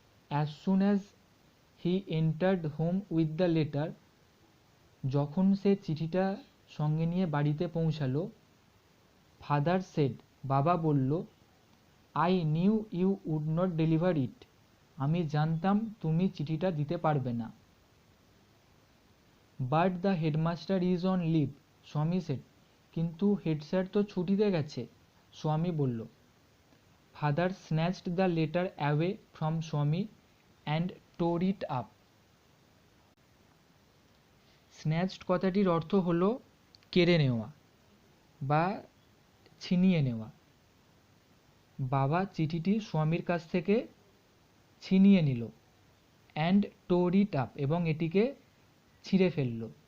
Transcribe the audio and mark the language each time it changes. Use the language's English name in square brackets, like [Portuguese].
[English] As soon as he entered home with the letter, [Bangla] যখন সে চিঠিটা সঙ্গে নিয়ে বাড়িতে পৌঁছালো, [English] father said, [Bangla] বাবা বলল, [English] I knew you would not deliver it, [Bangla] আমি জানতাম তুমি চিঠিটা দিতে পারবে না। [English] But the headmaster is on leave, Swami said, [Bangla] কিন্তু হেড স্যার তো ছুটিতে গেছে, স্বামী বলল। [English] Father snatched the letter away from Swami and tore it up. [Bangla] Snatched কথাটির অর্থ হলো কেড়ে নেওয়া বা ছিনিয়ে নেওয়া। বাবা চিঠিটি স্বামীর কাছ থেকে ছিনিয়ে নিল, [English] and tore it up, [Bangla] এবং এটিকে ছিঁড়ে ফেলল।